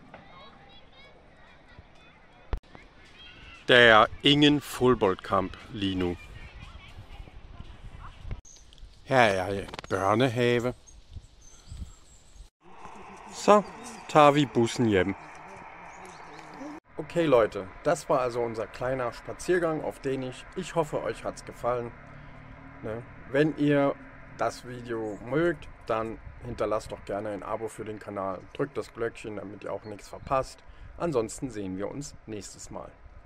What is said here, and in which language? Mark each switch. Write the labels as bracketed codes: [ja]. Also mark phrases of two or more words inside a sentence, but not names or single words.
[da] Der er ingen fodboldkamp lige nu. Her er en børnehave. Så tager vi bussen hjem. [de] Okay Leute, das war also unser kleiner Spaziergang auf Dänisch. Ich hoffe, euch hat's gefallen. Wenn ihr das Video mögt, dann hinterlasst doch gerne ein Abo für den Kanal. Drückt das Glöckchen, damit ihr auch nichts verpasst. Ansonsten sehen wir uns nächstes Mal.